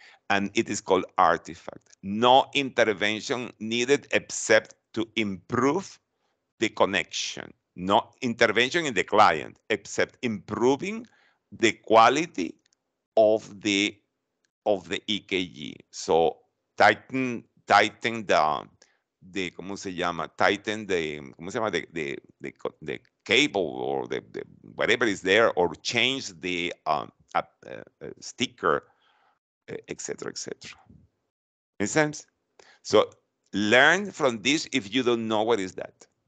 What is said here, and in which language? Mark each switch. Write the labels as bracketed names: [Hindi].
[English] And it is called artifact. No intervention needed except to improve the connection. No intervention in the client, except improving the quality of the EKG. So tighten the [Spanish] ¿cómo se llama? [English] Tighten the [Spanish] ¿cómo se llama? [English] The cable, or the whatever is there, or change the sticker, etc., etc. Make sense? So learn from this if you don't know what is that.